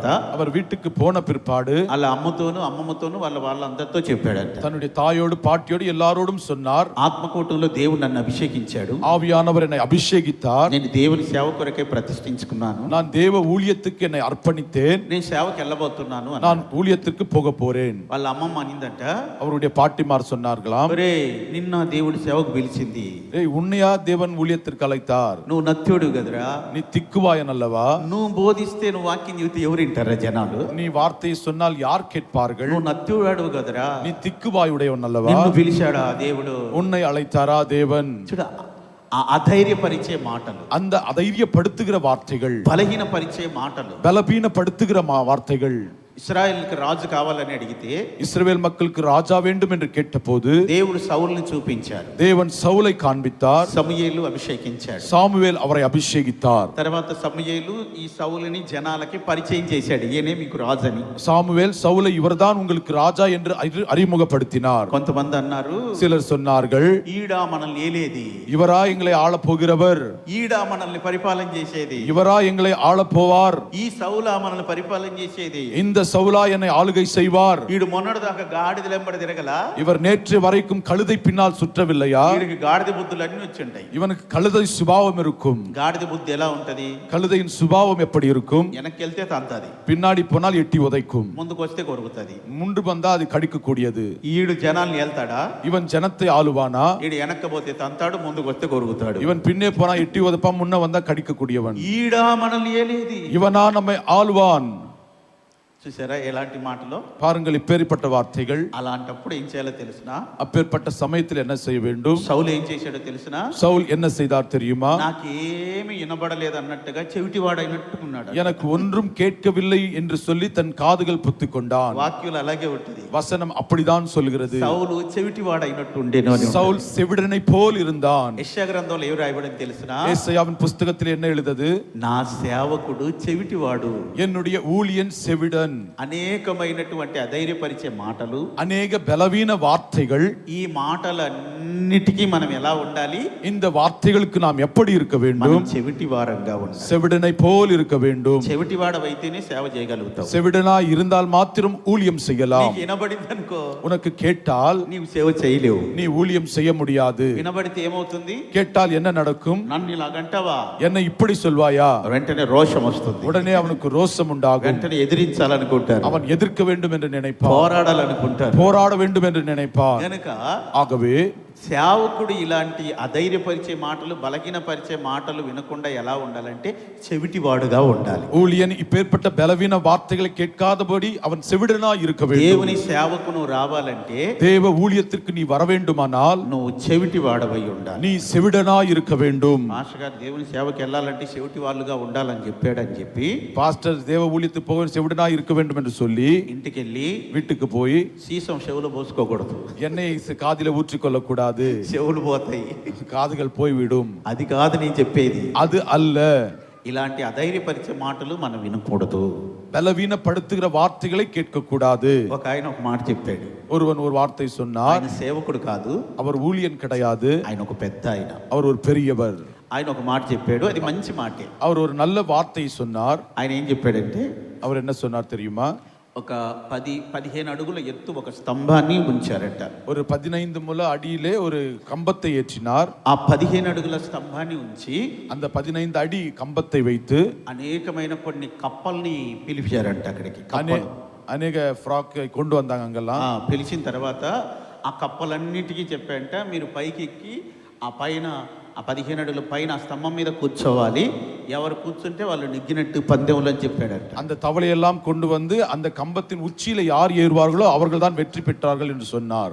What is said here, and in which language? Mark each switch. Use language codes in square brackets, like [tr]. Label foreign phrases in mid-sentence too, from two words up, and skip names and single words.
[ta] அவர் வீட்டுக்கு போன பிற்பாடு [te] వాళ్ళ అమ్మతోనూ అమ్మమ్మతోనూ వాళ్ళందరితో చెప్పాడంట. [ta] தன்னுடைய தாயோடு பாட்டியோடு எல்லாரோடும் சொன்னார், [te] ఆత్మకూటంలో దేవుడు నన్ను అభిషేకించాడు. [ta] ஆவியானவர் என்னை அபிஷேகித்தார். [te] నేను దేవుని సేవ కొరకే ప్రతిష్ఠించుకున్నాను. [ta] நான் தேவ ஊழியத்துக்கு என்னை அர்ப்பணித்தேன். [te] నేను సేవకి వెళ్ళబోతున్నాను. [ta] நான் ஊழியத்திற்கு போக போறேன். [te] వాళ్ళ అమ్మమ్మ అనిందంట, [ta] அவருடைய பாட்டிமார் சொன்னார்களாம், [te] ఒరే నిన్న దేవుడి సేవకు పిలిచింది, [ta] ஏய் உன்னையா தேவன் ஊழியத்திற்கு அழைத்தார்? [te] నువ్వు నత్యుడు కదరా, [ta] நீ திக்குவாயன் அல்லவா? [te] నువ్వు బోధిస్తే, నువ్వు వాక్యం చెబితే ఎవరు వింటారా జనాలు? [ta] நீ వార్తயை சொன்னால் யார் கேட்பார்கள்? [te] నువ్వు నత్యుడు కదరా, [ta] நீ திக்குவாயுடையவன் அல்லவா? [te] నిన్ను పిలిచాడా దేవుడు? [ta] உன்னை அழைத்தாரா தேவன்? [te] చూడ, ఆ అధైర్యపరిచే మాటలు, [ta] அந்த அதைரியப்படுத்துகிற வார்த்தைகள், [te] బలహీనపరిచే మాటలు. [ta] பலவீனப்படுத்துகிற வார்த்தைகள். [te] ఇశ్రాయేలుకి రాజు కావాలని అడిగితే, [ta] இஸ்ரவேல் மக்களுக்கு ராஜா வேண்டும் என்று கேட்டபோது [te] దేవుడు సౌలుని చూపించారు. [ta] தேவன் சவுலை காண்பித்தார். [te] సమూయేలు అభిషేకించాడు. [ta] சாமுவேல் அவரை அபிஷேகித்தார். [te] తర్వాత సమూయేలు ఈ సౌలుని జనాలకి పరిచయం చేశాడు, ఈయనే మీకు రాజు అని. [ta] சாமுவேல் சவுலை இவர்தான் உங்களுக்கு ராஜா என்று அறிமுகப்படுத்தினார். [te] కొంతమంది అన్నారు, [ta] சிலர் சொன்னார்கள், [te] ఈడా మనల్ని ఏలేది, [ta] இவரா எங்களை ஆளப் போகிறவர், [te] ఈడా మనల్ని పరిపాలన చేసేది, [ta] இவரா எங்களை ஆளப் போவார், [te] ఈ సౌలా మనల్ని పరిపాలన చేసేది, [ta] இந்த சவுலா என்னை ஆளுகை செய்வார், [te] ఈడు మొన్నటిదాకా గాడిదలు వెంబడి తిరగలా, [ta] இவர் நேற்று வரைக்கும் கழுதை பின்னால் சுற்றவில்லையா? [te] వీడికి గాడిద బుద్ధులు అన్ని వచ్చి ఉంటాయి. [ta] இவனுக்கு கழுதை சுபாவம் இருக்கும். [te] గాడిద బుద్ధి ఎలా ఉంటది? [ta] கழுதையின் சுபாவம் எப்படி இருக்கும்? [te] వెనక్కి వెళ్తే తంతది, [ta] பின்னாடி போனால் எட்டி உதைக்கும், [te] ముందుకు వస్తే కొరుకుతుంది. [ta] முண்டு வந்தா அது கடிக்கக்கூடியது. [te] ఈడు జనాల్ని వెళ్తాడా? [ta] இவன் ஜனத்தை ஆளுவானா? [te] ఈడు వెనక్కపోతే తంతాడు, ముందుకు వస్తే కొరుకుతాడు. [ta] இவன் பின்னே போனா எட்டி உதைப்பான், முன்ன வந்தா கடிக்கக்கூடியவன். [te] ఈడా మనల్ని ఏలేది, [ta] இவனா நம்மை ஆளுவான். [te] చూసారా ఎలాంటి మాటలో? [ta] பாருங்கள், இப்பேற்பட்ட வார்த்தைகள். [te] అలాంటప్పుడు ఏం చేయాలో తెలుసునా? [ta] அப்பேற்பட்ட சமயத்தில் என்ன செய்ய வேண்டும்? [te] సౌలు ఏం చేశాడో తెలుసునా? [ta] சவுல் என்ன செய்தார் தெரியுமா? [te] నాకేమి వినబడలేదు అన్నట్టుగా చెవిటివాడైనట్టుకున్నాడు. [ta] எனக்கு ஒன்றும் கேட்கவில்லை என்று சொல்லி தன் காதுகள் பொத்திக் கொண்டான். [te] వాక్యులు అలాగే ఉంటుంది. [ta] வசனம் அப்படிதான் சொல்கிறது. [te] సౌలు చెవిటివాడైనట్టు ఉండేను అని. [ta] சவுல் செவிடனை போல் இருந்தான். [te] యెషయా గ్రంథంలో ఏం రాయబడింది తెలుసునా? [ta] ஏசாயாவின் புஸ்தகத்தில் என்ன எழுதது? [te] నా సేవకుడు చెవిటివాడు, [ta] என்னுடைய ஊழியன் செவிடன். [te] అనేకమైనటువంటి అధైర్యపరిచే మాటలు, [ta] அநேக பலவீன வார்த்தைகள். [te] ఈ మాటలన్నిటికీ మనం ఎలా ఉండాలి? [ta] இந்த வார்த்தைகளுக்கு நாம் எப்படி இருக்க [te] మనం [ta] வேண்டும்? [te] చెవిటి వారంగా ఉండాలి. [ta] செவிடனை போல் இருக்க வேண்டும். [te] చెవిటివాడవైతేనే సేవ చేయగలుగుతావు. [ta] செவிடனாய் இருந்தால் மாத்திரம் ஊழியம் செய்யலாம். [te] నీకు వినబడింది అనుకో, [ta] உனக்கு கேட்டால் [te] నీవు సేవ చేయలేవు. [ta] நீ ஊழியம் செய்ய முடியாது. [te] వినబడితే ఏమవుతుంది? [ta] கேட்டால் என்ன நடக்கும்? [te] నన్ను ఇలాగంటావా? [ta] என்னை இப்படி சொல்வாயா? [te] వెంటనే రోషం వస్తుంది. [ta] உடனே அவனுக்கு ரோஷம் உண்டாகும். [te] వెంటనే ఎదిరించాలనుకుంటారు, [ta] அவன் எதிர்க்க வேண்டும் என்று நினைப்பான், [te] పోరాడాలనుకుంటారు, [ta] போராட வேண்டும் என்று நினைப்பான். [te] కనుక [ta] ஆகவே [te] సేవకుడు ఇలాంటి అధైర్యపరిచే మాటలు, బలహీనపరిచే మాటలు వినకుండా ఎలా ఉండాలంటే చెవిటివాడుగా ఉండాలి. [ta] ஊழியன் இப்பேற்பட்ட பலவீன வார்த்தைகளை கேட்காதபடி அவன் செவிடனாய் இருக்க வேண்டும். [te] దేవుని సేవకు నువ్వు రావాలంటే, [ta] தேவ ஊழியத்திற்கு நீ வர வேண்டுமானால் [te] నువ్వు చెవిటివాడవై ఉండాలి. [ta] நீ செவிடனாய் இருக்க வேண்டும். [te] మాస్టర్ గారు దేవుని సేవకి వెళ్ళాలంటే చెవిటి వాళ్ళుగా ఉండాలని చెప్పాడని చెప్పి [ta] பாஸ்டர் தேவ ஊழியத்துக்கு போக செவிடனாய் இருக்க வேண்டும் என்று சொல்லி [te] ఇంటికి వెళ్ళి [ta] வீட்டுக்கு போய் [te] సీసం చెవులు పోసుకోకూడదు. [ta] எண்ணெய் காதில ஊற்றிக்கொள்ள கூடாது. [te] చెవులు పోతాయి, [ta] காதுகள் போய்விடும். [te] అది కాదు నేను చెప్పేది. [ta] அது அல்ல. [te] ఇలాంటి అధైర్యపరిచే మాటలు మనం వినకూడదు. [ta] பலவீனப்படுத்துகிற வார்த்தைகளை கேட்கக்கூடாது. [te] ఒక ఆయన ఒక మాట చెప్పాడు. [ta] ஒருவன் ஒரு வார்த்தை சொன்னார். [te] ఆయన సేవకుడు కాదు, [ta] அவர் ஊழியன் கிடையாது, [te] ఆయన ఒక పెద్ద ఆయన. [ta] அவர் ஒரு பெரியவர். [te] ఆయన ఒక మాట చెప్పాడు, అది మంచి మాటే. [ta] அவர் ஒரு நல்ல வார்த்தை சொன்னார். [te] ఆయన ఏం చెప్పాడంటే, [ta] அவர் என்ன சொன்னார் தெரியுமா? [te] ఒక 10-15 అడుగుల ఎత్తు ఒక స్తంభాన్ని ఉంచారట. [ta] ஒரு 15 முழ அடியிலே ஒரு கம்பத்தை ஏற்றினார். [te] ఆ 15 అడుగుల స్తంభాన్ని ఉంచి [ta] அந்த 15 அடி கம்பத்தை வைத்து [te] అనేకమైన కొన్ని కప్పల్ని పిలిచారంట అక్కడికి. కప్పలు. [ta] அநேக ஃப்ராக் கொண்டு வந்தாங்க அங்கெல்லாம். [te] పిలిచిన తర్వాత ఆ కప్పలన్నిటికీ చెప్పారంట, మీరు పైకి ఎక్కి ఆ పైన ఆ 15 అడుగుల పైన ఆ స్తంభం మీద కూర్చోవాలి, ఎవరు కూర్చుంటే వాళ్ళు నెగ్గినట్టు పందెంలో అని చెప్పాడంట. [ta] அந்த தவளையெல்லாம் கொண்டு வந்து அந்த கம்பத்தின் உச்சியில யார் ஏறுவார்களோ அவர்கள் தான் வெற்றி பெற்றார்கள் என்று சொன்னார்.